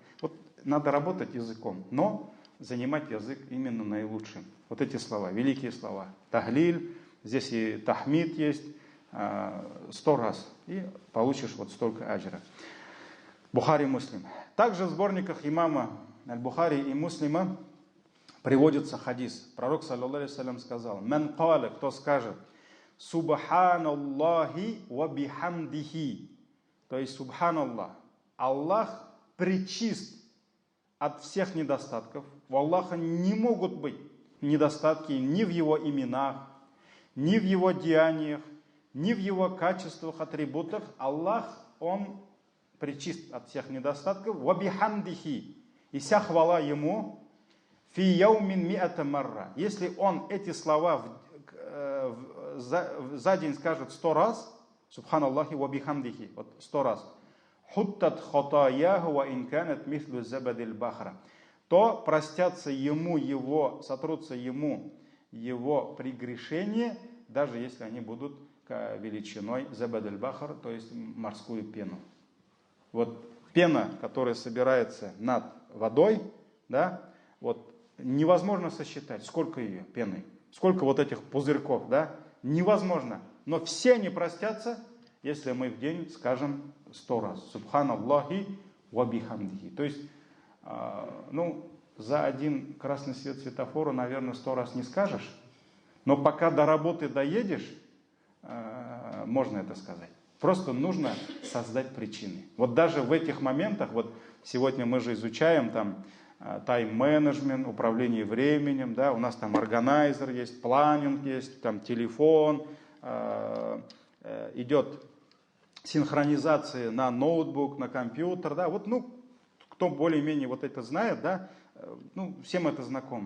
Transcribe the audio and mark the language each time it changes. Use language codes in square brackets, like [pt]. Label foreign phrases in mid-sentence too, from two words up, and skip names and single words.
[ru] Вот надо работать языком, но занимать язык именно наилучшим. Вот эти слова, великие слова. Тахлиль, здесь и тахмид есть, 100 раз. И получишь вот столько аджра. Бухари, Муслим. Также в сборниках имама Аль-Бухари и Муслима приводится хадис. Пророк, [ar] صلى الله عليه وسلم, [ru] сказал: [ar] «من قال», [ru] кто скажет, [ar] «سبحان الله وبحمده», [ru] то есть «Субханаллах», Аллах пречист от всех недостатков. У Аллаха не могут быть недостатки ни в его именах, ни в его деяниях, ни в его качествах, атрибутах. Аллах, он пречист от всех недостатков. [ar] «وبحمده», [ru] и вся хвала ему. [ar] «في يوم مئة مرة», [ru] если он эти слова за день скажет 100 раз, [ar] «سبحان الله وبحمده», [ru] вот 100 раз, [ar] «حطت خطاياه وإن كانت مثل زبد البحر», [ru] то простятся ему сотрутся ему его прегрешения, даже если они будут величиной [ar] زبد البحر, [ru] то есть морскую пену. Вот пена, которая собирается над водой, да, вот невозможно сосчитать, сколько ее пены, сколько вот этих пузырьков, да, невозможно. Но все они простятся, если мы в день скажем 100 раз. [ar] سبحان الله وبحمده. [ru] То есть, за один красный свет светофора, наверное, 100 раз не скажешь, но пока до работы доедешь, можно это сказать. Просто нужно создать причины. Вот даже в этих моментах, вот сегодня мы же изучаем там тайм-менеджмент, управление временем, да, у нас там органайзер есть, планинг есть, там телефон, идет синхронизация на ноутбук, на компьютер, да, вот, кто более-менее вот это знает, да, всем это знакомо.